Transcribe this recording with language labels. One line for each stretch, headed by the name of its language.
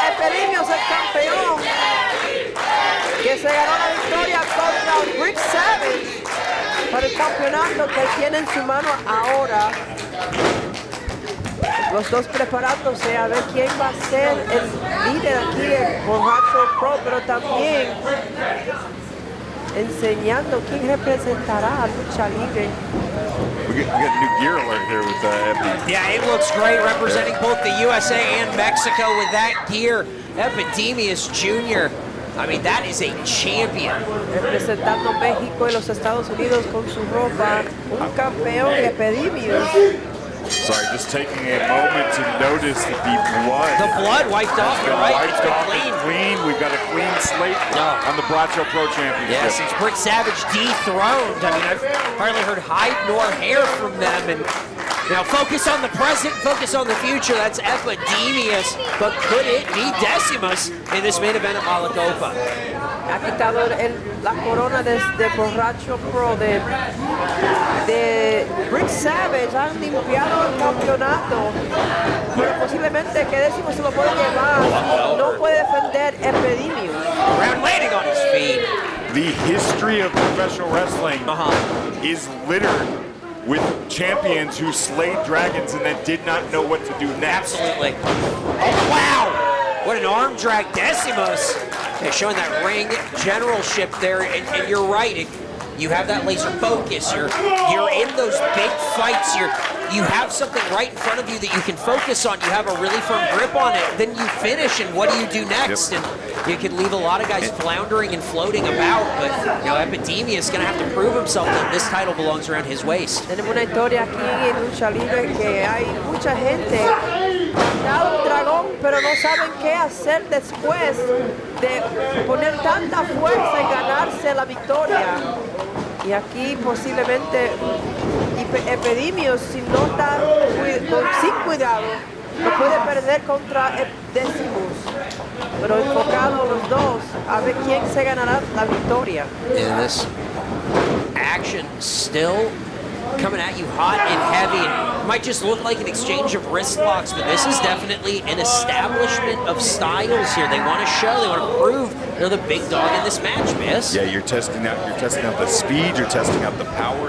Spanish: Epidemius el campeón que se ganó la victoria contra Brick Savage para el campeonato que él tiene en su mano ahora. Los dos preparándose a ver quién va a ser el líder aquí de Borracho Pro, pero también enseñando quién representará a Lucha Libre.
English: We got new gear alert here with Epi. Yeah, it looks great representing both the USA and Mexico with that gear. Epidemius Jr. I mean, that is a champion.
Spanish: Representando México y los Estados Unidos con su ropa, un campeón Epidemius.
English: Sorry, just taking a moment to notice the blood. The blood wiped off, you're right. It's been Wiped off clean. and clean. We've got a clean slate on the Borracho Pro Championship. Yeah, since Brick Savage dethroned, I mean, I've hardly heard hide nor hair from them, and Now focus on the present, focus on the future. That's Epidemius, but could it be Decimus in this main event at Mala Copa?
Spanish: Ha quitado la corona de Borracho Pro de Rick Savage. Han limpiado el campeonato, pero posiblemente que Décimo se lo puede llevar. No puede defender Epidemius.
English: Round landing on his feet. The history of professional wrestling is littered with champions who slayed dragons and then did not know what to do next. Absolutely. Oh, wow. What an arm drag. Decimus. Okay, showing that ring generalship there, and you're right. You have that laser focus. You're in those big fights. You have something right in front of you that you can focus on. You have a really firm grip on it. Then you finish, and what do you do next? Yep. And you can leave a lot of guys floundering and floating about. But Epidemia is going to have to prove himself that this title belongs around his waist.
Spanish: Tenemos una historia aquí en Lucha Libre que hay mucha gente dado un dragón, pero no saben qué hacer después de poner tanta fuerza y ganarse la victoria. Y aquí posiblemente Epidemius, si no está sin cuidado, lo puede perder contra Decimus. Pero enfocado los dos a ver quién se ganará la victoria.
English: And this action still coming at you hot and heavy. It might just look like an exchange of wrist locks, but this is definitely an establishment of styles here. They want to show, they want to prove they're the big dog in this match, miss. Yeah, you're testing out the speed, you're testing out the power.